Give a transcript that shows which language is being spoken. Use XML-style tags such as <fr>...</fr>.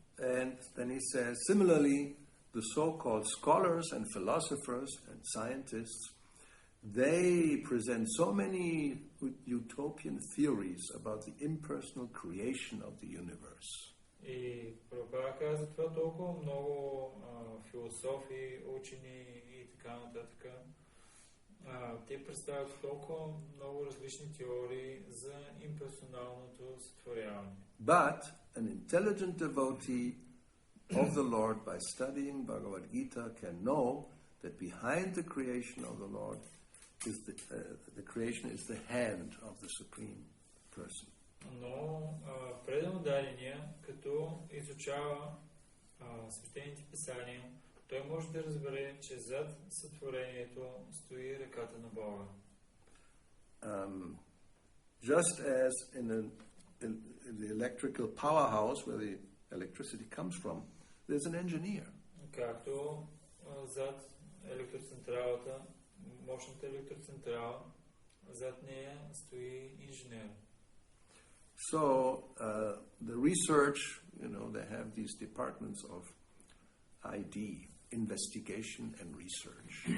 <en>And then he says, similarly, the so-called scholars and philosophers and scientists, they present so many utopian theories about the impersonal creation of the universe.</en> <bg>И Прабхупада каза това толкова много философи, учени и така нататък. Те представят толкова много различни теории за имперсоналното сътворяване.</bg> <en>But an intelligent devotee of the Lord, by studying Bhagavad Gita, can know that behind the creation of the Lord is the creation is the hand of the Supreme Person.</en> <bg>Но предан дадения, като изучава свещените писания, той може да разбере, че зад сътворението стои ръката на Бога.</bg> <en>Just as in the electrical powerhouse where the electricity comes from, there's an engineer.</en> <bg>Както зад електроцентралата, мощната електроцентрала, зад нея стои инженер.</bg> <en>So the research, they have these departments of ID, investigation and research.</en>